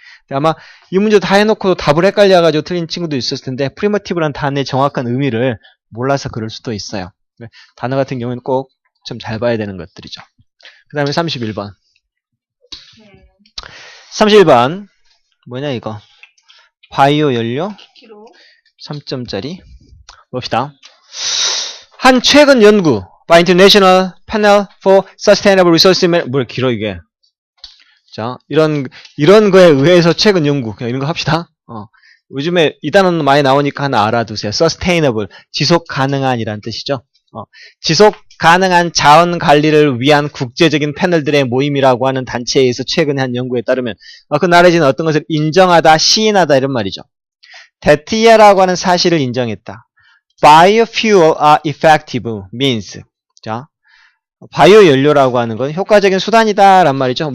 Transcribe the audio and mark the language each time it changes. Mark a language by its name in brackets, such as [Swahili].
[Korean] 아마 이 문제 다 해놓고 답을 헷갈려가지고 틀린 친구도 있었을 텐데 프리미티브라는 단어의 정확한 의미를 몰라서 그럴 수도 있어요. 단어 같은 경우는 꼭 좀 잘 봐야 되는 것들이죠. 그 다음에 31번. 31번 뭐냐 이거 바이오 연료 3점짜리 봅시다. 한 최근 연구 [English] by International Panel for Sustainable Resource Management [Korean] 뭘 길어 이게. 자, 이런 거에 의해서 최근 연구 그냥 이런 거 합시다. 요즘에 이 단어는 많이 나오니까 하나 알아두세요. Sustainable 지속 가능한이란 뜻이죠. 지속 가능한 자원 관리를 위한 국제적인 패널들의 모임이라고 하는 단체에서 최근에 한 연구에 따르면 그 나라에서는 어떤 것을 인정하다, 시인하다 이런 말이죠. 대티아라고 하는 사실을 인정했다. [English] Biofuel are effective means. [Korean] 자, 바이오 연료라고 하는 건 효과적인 수단이다란 말이죠.